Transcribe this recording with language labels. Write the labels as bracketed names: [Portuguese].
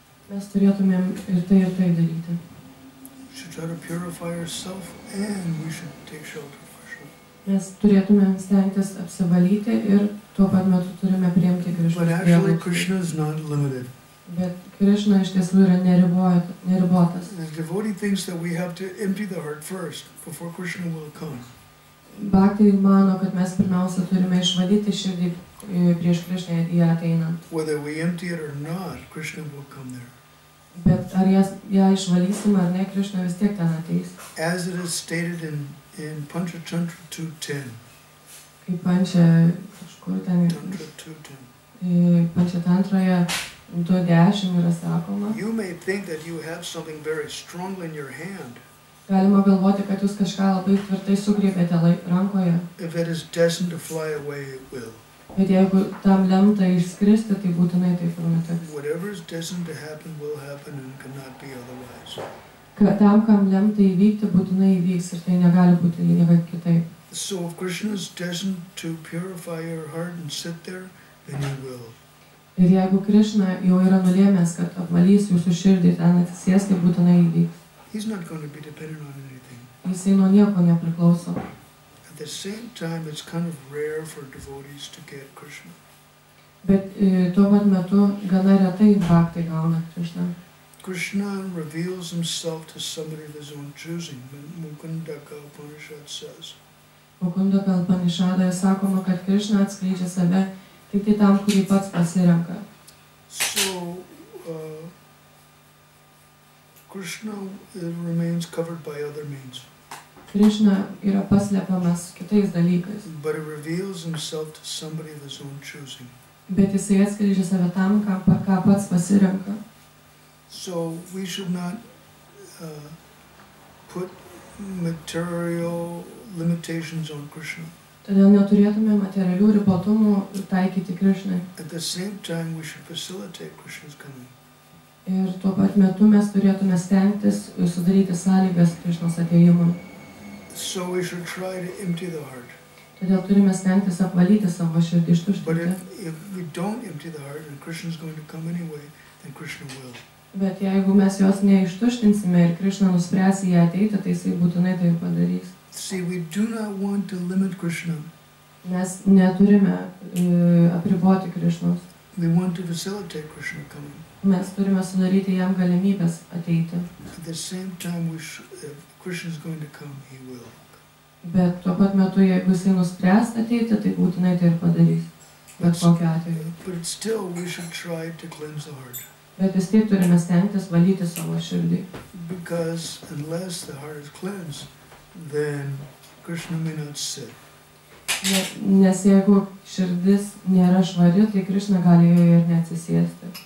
[Lithuanian] Mes turėtumėm ir tai daryti. [English] We should try to purify ourselves and we should take shelter of Krishna. [Lithuanian] Mes turėtumėm stengtis apsivalyti ir tuo pat metu turime priimti Krishnos [English] But actually Krishna is not limited. [Lithuanian] Bet Krishna iš tiesų yra neribotas. [English] The devotee thinks that we have to empty the heart first before Krishna will come. [Lithuanian] Bhakti mano, kad mes pirmiausia turime išvalyti širdį prieš Krishną ją ateinant. [English] Whether we empty it or not, Krishna will come there. [Lithuanian] Bet ar ją išvalysim ar ne, Krishna vis tiek ten ateis. [English] As it is stated in Panchatantra 2.10. [Lithuanian] Kaip kažkur ten [English] Tantra 2.10. [Lithuanian] Panchatantroje 2.10 yra sakoma. [English] You may think that you have something very strong in your hand. [Lithuanian] Galima galvoti, kad jūs kažką labai tvirtai sugriebėte rankoje. [English] If it is destined to fly away, it will. [Lithuanian] Bet jeigu tam lemta išskristi, tai būtinai taip ir nutiks. [English] Whatever is destined to happen will happen and cannot be otherwise. [Lithuanian] Tam, kam lemta įvykti, būtinai įvyks ir tai negali būti niekaip kitaip. [English] So if Krishna is destined to purify your heart and sit there, then he will. [Lithuanian] Ir jeigu Krishna jau yra nulėmęs, kad apvalys jūsų širdį ten atsisės, tai būtinai įvyks. [English] He's not going to be dependent on anything. [Lithuanian] Jisai nuo nieko nepriklauso. [English] At the same time, it's kind of rare for devotees to get Krishna. [Lithuanian] Bet tuo pat metu gana retai bhaktai gauna Krishna. [English] Krishna reveals himself to somebody of his own choosing. Mukundaka Upanishad says. [Lithuanian] Mukundaka Upanishadoje sakoma, kad Krishna atskleidžia save tik tai tam, kurį pats pasirenka. [English] So, Krishna remains covered by other means. [Lithuanian] Krishna yra paslepiamas kitais dalykais. [English] But he reveals himself to somebody of his own choosing. [Lithuanian] Bet jisai atskleidžia save tam, ką pats pasirenka. [English] So we should not put material limitations on Krishna. [Lithuanian] Todėl neturėtume materialių ribotumų taikyti Krishnai. [English] At the same time, we should facilitate Krishna's coming. [Lithuanian] Ir tuo pat metu mes turėtume stengtis sudaryti sąlygas Krishnos atėjimui. [English] So we should try to empty the heart. [Lithuanian] Todėl turime stengtis apvalyti savo širdį, [English] But [Lithuanian] ištuštinti. [English] if we don't empty the heart and Krishna is going to come anyway, then Krishna will. [Lithuanian] Bet jeigu mes jos neištuštinsime ir Krishna nuspręs į ją ateiti, tai jisai būtinai tai padarys. [English] See, we do not want to limit Krishna. [Lithuanian] Mes neturime apriboti Krishnos. [English] We want to facilitate Krishna coming. [Lithuanian] Mes turime sudaryti jam galimybės ateiti. [English] At the same time, if Krishna is going to come, he will. [Lithuanian] Bet tuo pat metu, jeigu jisai nuspręs ateiti, tai būtinai tai ir padarys. bet kokiu atveju. [English] But still we should try to cleanse the heart. [Lithuanian] Bet vis tiek turime stengtis valyti savo širdį. [English] Because unless the heart is cleansed, then Krishna may not sit. [Lithuanian] Nes jeigu širdis nėra švari, tai Krišna gali joje ir neatsisėsti.